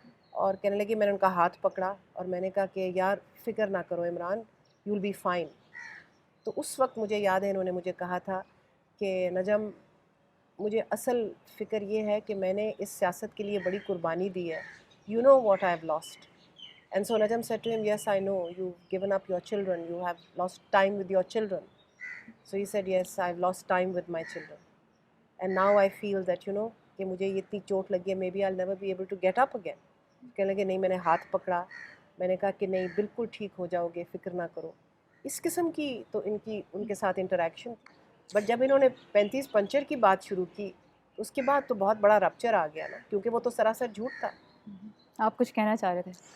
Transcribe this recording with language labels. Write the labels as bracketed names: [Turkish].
[Urdu] اور کہنے لگے میں نے ان کا ہاتھ پکڑا اور میں نے کہا کہ یار فکر نہ کرو Imran, [English] You will be fine. [Urdu] تو اس وقت مجھے یاد ہے انہوں نے مجھے کہا تھا کہ نجم مجھے اصل فکر یہ ہے کہ میں نے اس سیاست کے لیے بڑی قربانی دی ہے. [English] You know what I have lost. And so Najam said to him, yes I know you've given up your children, you have lost time with your children. So he said, yes I've lost time with my children and now I feel that [Urdu] کہ مجھے یہ اتنی چوٹ لگی ہے [English] maybe I'll never be able to get up again. [Urdu] کہنے لگے نہیں، میں نے ہاتھ پکڑا، میں نے کہا کہ نہیں بالکل ٹھیک ہو جاؤ گے، فکر نہ کرو. اس قسم کی تو ان کے ساتھ انٹریکشن. بٹ جب انہوں نے 35 پنچر کی بات شروع کی اس کے بعد تو بہت بڑا رپچر آ گیا نا، کیونکہ وہ تو سراسر جھوٹ تھا. آپ کچھ کہنا چاہ رہے تھے؟